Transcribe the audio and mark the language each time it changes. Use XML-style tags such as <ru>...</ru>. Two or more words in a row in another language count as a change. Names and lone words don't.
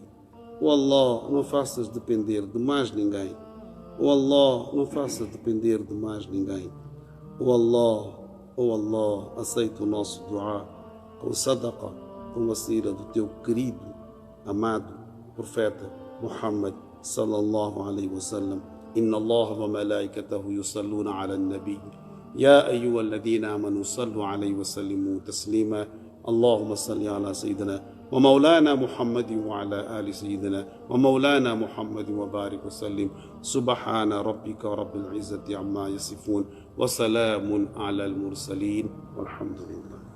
<pt>Oh Allah, não faças depender de mais ninguém. Oh Allah, não faça depender de mais ninguém. Oh Allah, aceita o nosso dua com sadaqa, com a sira do teu querido, amado profeta Muhammad</pt> <ar>sallallahu alaihi wasallam. Inna Allah wa malaikatahu yusalluna ala an-nabi. Ya ayyuha alladhina amanu sallu alayhi wa sallimu taslima. اللهم صل على سيدنا ومولانا محمد وعلى آل سيدنا ومولانا محمد وبارك وسلم. سبحان ربك رب العزة عما يصفون وسلام على المرسلين والحمد لله.</ar>